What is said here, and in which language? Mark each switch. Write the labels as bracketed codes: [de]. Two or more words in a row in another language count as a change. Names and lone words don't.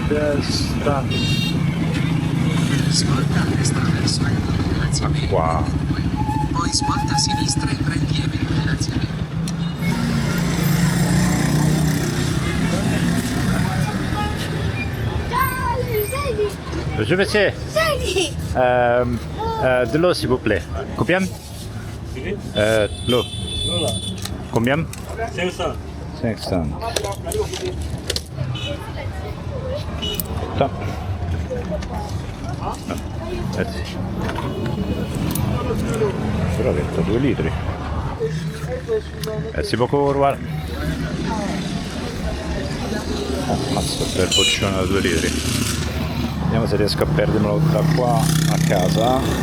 [it] destra. Svolta a destra verso il Qua. poi svolta a sinistra e prendi Emil. [fr] Je vais essayer. De l'eau s'il vous plaît. Combien? L'eau. Combien? 500. 500. Top. [it] Grazie. Però che 2 litri. Si può curvare. Ammazza per boccione da 2 litri. Vediamo se riesco a perdermelo da qua a casa.